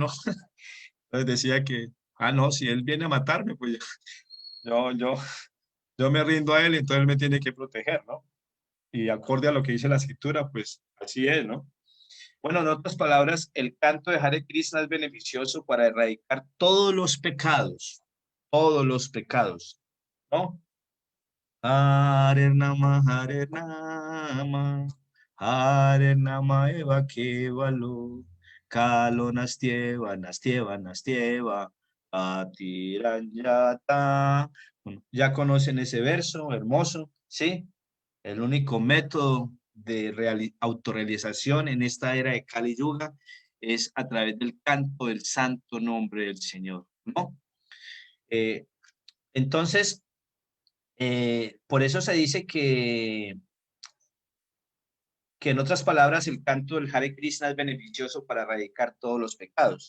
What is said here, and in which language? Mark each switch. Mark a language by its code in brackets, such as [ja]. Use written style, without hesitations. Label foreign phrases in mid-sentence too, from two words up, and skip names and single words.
[es] Entonces decía que, ah, no, si él viene a matarme, pues yo, yo, yo me rindo a él, entonces él me tiene que proteger, ¿no? Y acorde a lo que dice la escritura, pues así es, ¿no? Bueno, en otras palabras, el canto de Hare Krishna es beneficioso para erradicar todos los pecados, ¿no? [sa] Hare Nama, Hare Nama, Hare Nama Eva Kevalo, Kalo Nastieva, Nastieva, Nastieva, Atiranyata. [es] Bueno, ya conocen ese verso hermoso, ¿sí? El único método de autorrealización en esta era de Kali Yuga es a través del canto del santo nombre del Señor, ¿no? Eh, entonces, por eso se dice que en otras palabras el canto del Hare Krishna es beneficioso para erradicar todos los pecados.